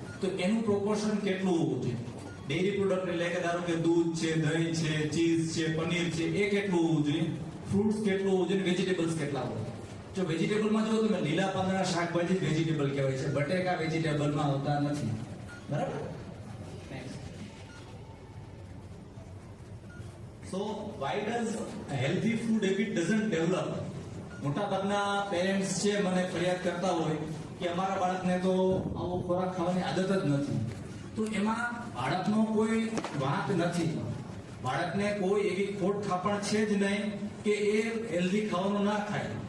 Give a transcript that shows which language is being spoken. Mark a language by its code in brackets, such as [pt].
[gu] તો એનું પ્રોપોર્શન કેટલું હોવું જોઈએ? ડેરી પ્રોડક્ટ એટલે કે ધારો કે દૂધ છે, દહીં છે, ચીઝ છે, પનીર છે, એ કેટલું હોવું જોઈએ? ફ્રૂટ્સ કેટલું હોવું જોઈએ? વેજીટેબલ્સ કેટલા હોય? જો વેજીટેબલમાં જો તમે લીલા પાંદડા શાકભાજી વેજીટેબલ કહેવાય છે, બટેકા વેજીટેબલમાં હોતા નથી, બરાબર. [en] So why does healthy food habit doesn't develop? [gu] મોટા ભાગના પેરેન્ટ્સ છે મને ફરિયાદ કરતા હોય કે અમારા બાળકને તો આવો ખોરાક ખાવાની આદત જ નથી. તો એમાં બાળકનો કોઈ વાંક નથી. બાળકને કોઈ એવી ખોટ થાપણ છે જ નહીં કે એ હેલ્ધી ખાવાનું ના ખાય.